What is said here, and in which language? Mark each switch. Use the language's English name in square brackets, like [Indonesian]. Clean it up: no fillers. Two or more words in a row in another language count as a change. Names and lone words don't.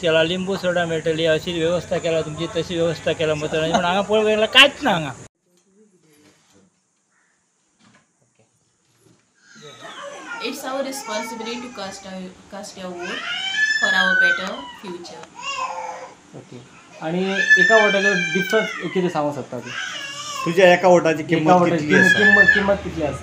[Konkani] केला, लिंबू सोडा मेळटली अशी व्यवस्था केला, तुमची तशी व्यवस्था केला मतदानाची, पण हांगा पळोवंक गेल्यार कांयच ना। हांगा [English] It's our responsibility to cast your vote for our better future. [Konkani] ओके। आणि एका वोटाचो डिफरन्स किती सांगू शकता तू? तुझ्या एका वोटाची किंमत कितली आसा?